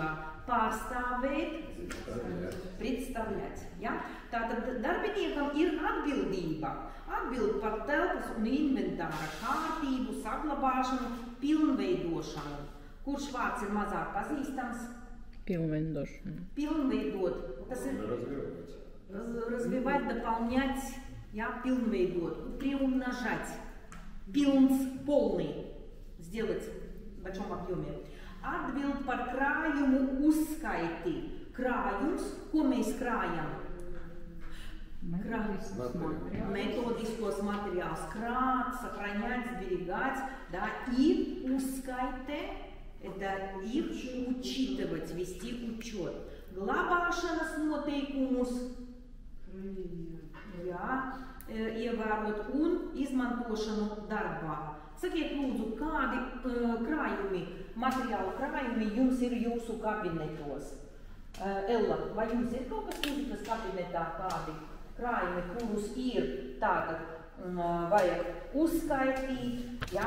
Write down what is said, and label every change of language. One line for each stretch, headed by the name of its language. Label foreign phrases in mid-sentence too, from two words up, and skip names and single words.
Latvian: Pārstāvēt, представлять. Ja? Tātad darbiniekam ir atbildība. Atbild par telpas un inventāra kārtību, saglabāšanu, pilnveidošanu. Kurš vārds ir mazāk pazīstams? Pilnveidošana. Pilnveidot. Tas ir
Russian: развивать, дополнять.
Latvian: Ja, pilnveidot, приумножать, pilns,
Russian: полный, сделать в большом объеме.
Latvian: Atbild par krājumu uzskaiti. Krājums, ko mēs krājam?
Russian: Методический материал. Крать, сохранять, сберегать. Да, и uzskaite, это их учитывать, вести учет.
Latvian: Glabāšanas noteikumus. Jā, ievērot un izmantošanu darbā. Sakiet lūdzu, kādi krājumi, materiālu krājumi jums ir jūsu kabinetos? Ella, vai jums ir kaut kas mūzikas kabinetā, kādi krājumi, kurus ir tātad vajag uzskaitīt, ja?